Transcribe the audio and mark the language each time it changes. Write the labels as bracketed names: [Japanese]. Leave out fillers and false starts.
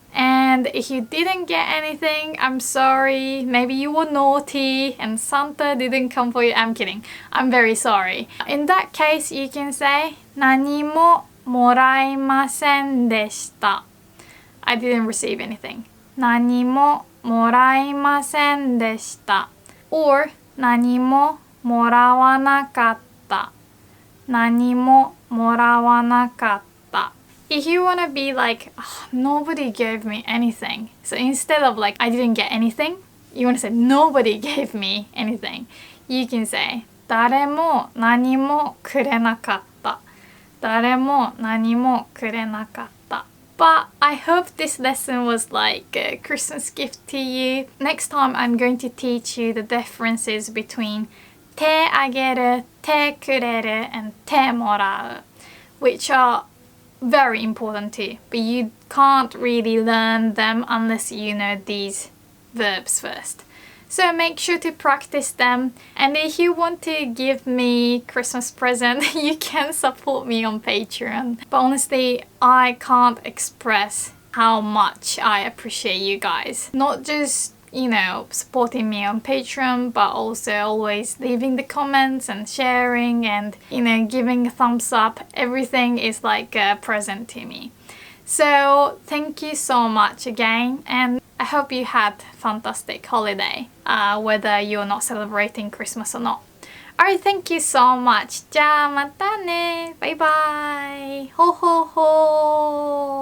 [English] And if you didn't get anything, I'm sorry. Maybe you were naughty and Santa didn't come for you. I'm kidding. I'm very sorry. In that case, you can say [Japanese] 何ももらいませんでした。 [English] I didn't receive anything. [Japanese] 何ももらいませんでした。 or 何ももらわなかった。何ももらわなかった。 [English] If you want to be like, oh, nobody gave me anything. So instead of like, I didn't get anything, you want to say, nobody gave me anything. You can say, [Japanese] 誰も何もくれなかった。誰も何もくれなかった。 [English] But I hope this lesson was like a Christmas gift to you. Next time I'm going to teach you the differences between 手あげる、手くれる and 手もらう which are very important too, but you can't really learn them unless you know these verbs first. So make sure to practice them, and if you want to give me Christmas present, you can support me on Patreon. But honestly, I can't express how much I appreciate you guys. Not just, you know, supporting me on Patreon, but also always leaving the comments and sharing and, you know, giving a thumbs up. Everything is like a present to me. So thank you so much again, and I hope you had a fantastic holiday, whether you're not celebrating Christmas or not. [Japanese] Alright, thank you so much. じゃあまたね。バイバイ。ほほほー。